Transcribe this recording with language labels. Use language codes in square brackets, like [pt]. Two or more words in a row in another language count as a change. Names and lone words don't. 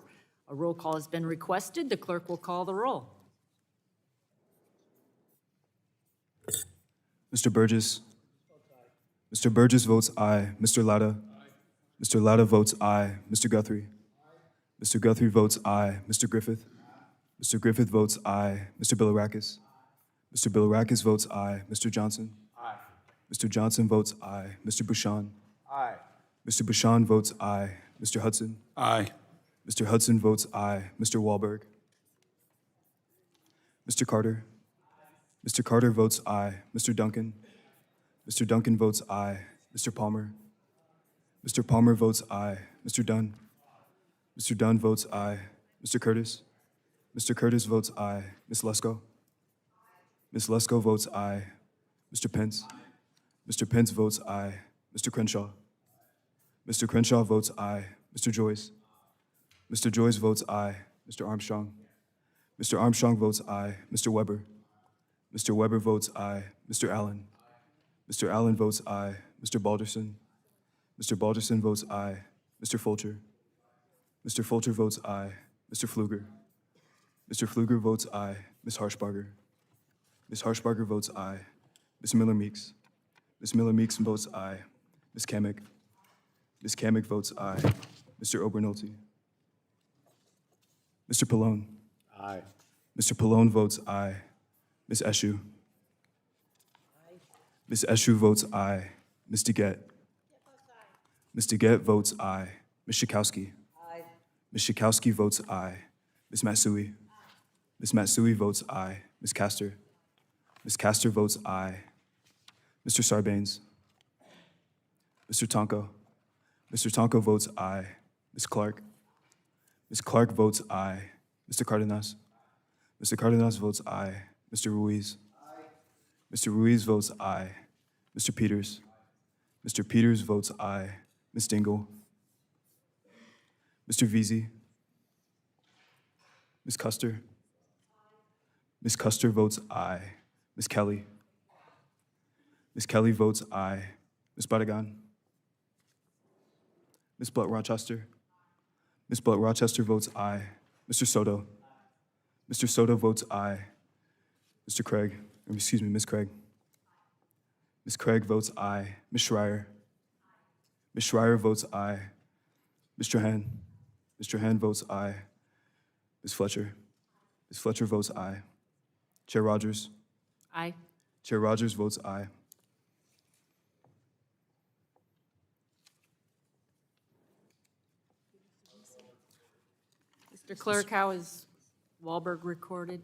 [en] A roll call has been requested. The clerk will call the roll. Mr. Burgess. Mr. Burgess votes aye. Mr. Latta. Mr. Latta votes aye. Mr. Guthrie. Mr. Guthrie votes aye. Mr. Griffith. Mr. Griffith votes aye. Mr. Bilirakis. Mr. Bilirakis votes aye. Mr. Johnson. Aye. Mr. Johnson votes aye. Mr. Bouchan. Aye. Mr. Bouchan votes aye. Mr. Hudson. Aye. Mr. Hudson votes aye. Mr. Wahlberg. Mr. Carter. Mr. Carter votes aye. Mr. Duncan. Mr. Duncan votes aye. Mr. Palmer. Mr. Palmer votes aye. Mr. Dunn. Mr. Dunn votes aye. Mr. Curtis. Mr. Curtis votes aye. Ms. Lesko. Ms. Lesko votes aye. Mr. Pence. Mr. Pence votes aye. Mr. Crenshaw. Mr. Crenshaw votes aye. Mr. Joyce. Mr. Joyce votes aye. Mr. Armstrong. Mr. Armstrong votes aye. Mr. Weber. Mr. Weber votes aye. Mr. Allen. Mr. Allen votes aye. Mr. Balderson. Mr. Balderson votes aye. Mr. Fulcher. Mr. Fulcher votes aye. Mr. Pfluger. Mr. Pfluger votes aye. Ms. Harshbarger. Ms. Harshbarger votes aye. Ms. Miller-Meeks. Ms. Miller-Meeks votes aye. Ms. Kamick. Ms. Kamick votes aye. Mr. Obernolte. Mr. Pallone. Aye. Mr. Pallone votes aye. Ms. Eshu. Ms. Eshu votes aye. Ms. DeGette. Ms. DeGette votes aye. Ms. Schakowsky. Ms. Schakowsky votes aye. Ms. Matsui. Ms. Matsui votes aye. Ms. Castor. Ms. Castor votes aye. Mr. Sarbanes. Mr. Tonko. Mr. Tonko votes aye. Ms. Clark. Ms. Clark votes aye. Mr. Cardenas. Mr. Cardenas votes aye. Mr. Ruiz. Mr. Ruiz votes aye. Mr. Peters. Mr. Peters votes aye. Ms. Dingle. Mr. Veazey. Ms. Custer. Ms. Custer votes aye. Ms. Kelly. Ms. Kelly votes aye. Ms. Badagan. Ms. Blunt-Rochester. Ms. Blunt-Rochester votes aye. Mr. Soto. Mr. Soto votes aye. Mr. Craig, or excuse me, Ms. Craig. Ms. Craig votes aye. Ms. Schreier. Ms. Schreier votes aye. Mr. Strahan. Mr. Strahan votes aye. Ms. Fletcher? Ms. Fletcher votes aye. Chair Rodgers? Aye. Chair Rodgers votes aye. Mr. Clerk, how is Wahlberg recorded?